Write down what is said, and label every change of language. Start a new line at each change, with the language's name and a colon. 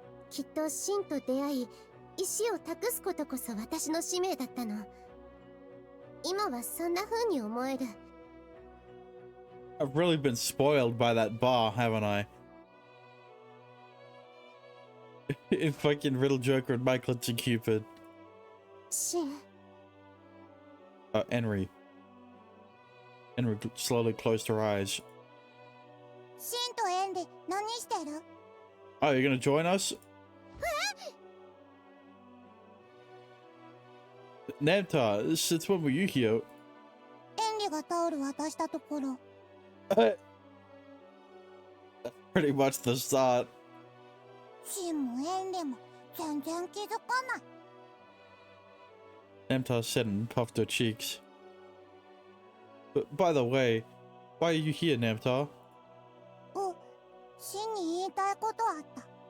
Japanese: きっとシンと出会い、石を託すことこそ私の使命だったの。今はそんな風に思える。
English: I've really been spoiled by that bar, haven't I? In fucking Riddle Joker and Michael and Cupid.
Japanese: シン。
English: Henry. Henry slowly closed her eyes.
Japanese: シンとエンリ、何してる？
English: Oh, you're gonna join us? Namta, since when were you here?
Japanese: エンリがタオル渡したところ。
English: That's pretty much the start.
Japanese: シンもエンリも全然気づかない。
English: Namta said and puffed her cheeks. But by the way, why are you here, Namta?
Japanese: シンに言いたいことあった。